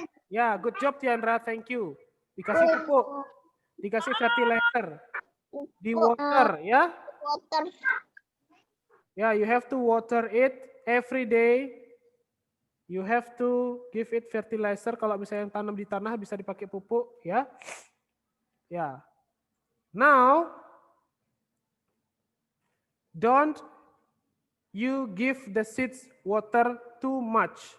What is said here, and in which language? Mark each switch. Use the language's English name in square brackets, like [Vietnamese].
[Indonesian] Ya, [English] good job Tiandra, thank you. [Indonesian] Dikasih pupuk, dikasih fertilizer, di water ya. [English] Ya, you have to water it every day. You have to give it fertilizer. [Indonesian] Kalau misalnya yang tanam di tanah bisa dipakai pupuk ya. Ya. [English] Now, don't you give the seeds water too much.